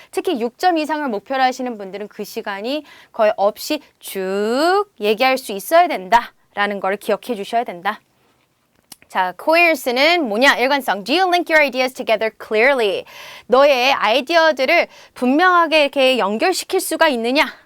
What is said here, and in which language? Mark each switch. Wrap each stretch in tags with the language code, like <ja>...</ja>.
<ko>특히 6점 이상을 목표로 하시는 분들은 그 시간이 거의 없이 쭉 얘기할 수 있어야 된다라는 걸 기억해 주셔야 된다. 자, coherence는 뭐냐? 일관성.</ko> <en>Do you link your ideas together clearly?</en> <ko>너의 아이디어들을 분명하게 이렇게 연결시킬 수가 있느냐?</ko>